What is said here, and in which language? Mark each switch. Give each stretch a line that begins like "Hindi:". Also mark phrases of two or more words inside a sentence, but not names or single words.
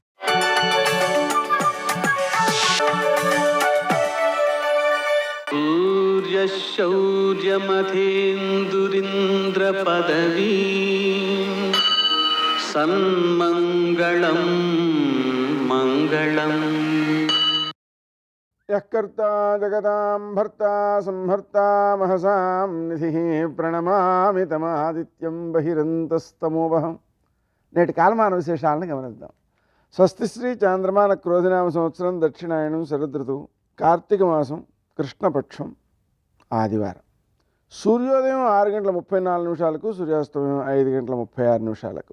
Sanskrit: सूर्यशौर्यमथेन्दुरिन्द्रपदवी सन्मङ्गलं मङ्गलम्. यः कर्ता जगतां भर्ता संहर्ता महसां निधिः ప్రణమామి తమాదిత్యం బహిరంతస్తమోవహం.
Telugu: నేటి కాలమాన విశేషాలను గమనిద్దాం. స్వస్తి శ్రీ చాంద్రమాన క్రోధినామ సంవత్సరం దక్షిణాయనం శరదృతువు కార్తీక మాసం కృష్ణపక్షం ఆదివారం. సూర్యోదయం 6:34 సూర్యాస్తమయం 5:36.